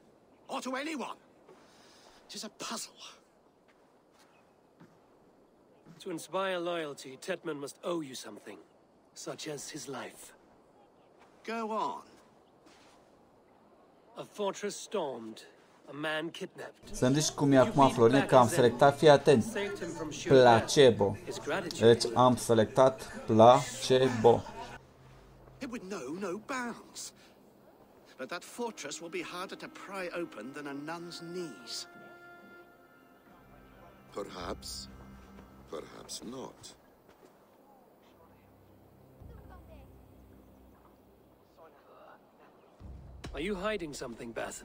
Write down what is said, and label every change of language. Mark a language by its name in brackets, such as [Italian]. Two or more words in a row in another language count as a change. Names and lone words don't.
[English] Or to anyone? 'Tis a puzzle. To inspire loyalty, Tedmund must owe you something, such as his life. Go on. A fortress stormed, a man kidnapped. [Romanian] Să-mi zici cum e acum, Florin, că am selectat, fii atent, placebo. Deci am selectat placebo. [English] It would know no bounds. But that fortress will be harder to pry open than a nun's knees. Perhaps. Perhaps not. Are you hiding something, Batham?